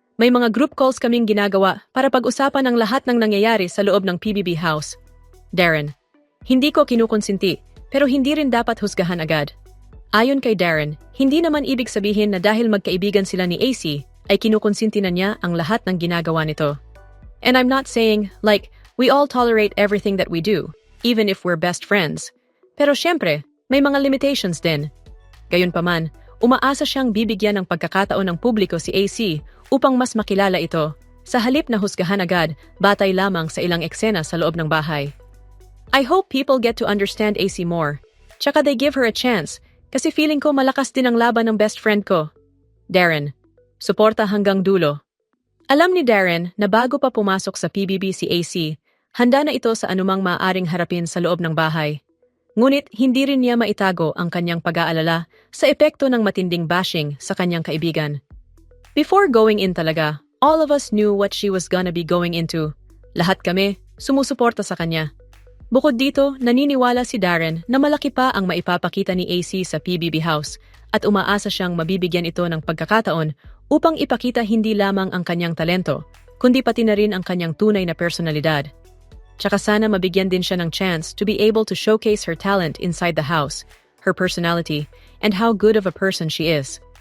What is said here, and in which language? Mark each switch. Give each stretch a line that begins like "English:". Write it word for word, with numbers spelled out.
Filipino: May mga group calls kaming ginagawa para pag-usapan ang lahat ng nangyayari sa loob ng P B B house." Darren, hindi ko kinukonsinti, pero hindi rin dapat husgahan agad. Ayon kay Darren, hindi naman ibig sabihin na dahil magkaibigan sila ni A C, ay kinukonsinti na niya ang lahat ng ginagawa nito.
English: And I'm not saying, like, we all tolerate everything that we do, even if we're best friends.
Filipino: Pero syempre, may mga limitations din. Gayunpaman, umaasa siyang bibigyan ng pagkakataon ng publiko si A C upang mas makilala ito, sa halip na husgahan agad batay lamang sa ilang eksena sa loob ng bahay.
English: I hope people get to understand A C more.
Filipino: Tsaka
English: they give her a chance,
Filipino: kasi feeling ko malakas din ang laban ng best friend ko. Darren, suporta hanggang dulo. Alam ni Darren na bago pa pumasok sa P B B si A C, handa na ito sa anumang maaaring harapin sa loob ng bahay. Ngunit hindi rin niya maitago ang kanyang pag-aalala sa epekto ng matinding bashing sa kanyang kaibigan.
English: Before going in
Filipino: talaga,
English: all of us knew what she was gonna be going into.
Filipino: Lahat kami sumusuporta sa kanya. Bukod dito, naniniwala si Darren na malaki pa ang maipapakita ni A C sa P B B house at umaasa siyang mabibigyan ito ng pagkakataon upang ipakita hindi lamang ang kanyang talento, kundi pati na rin ang kanyang tunay na personalidad. Tsaka sana mabigyan din siya ng
English: chance to be able to showcase her talent inside the house, her personality, and how good of a person she is.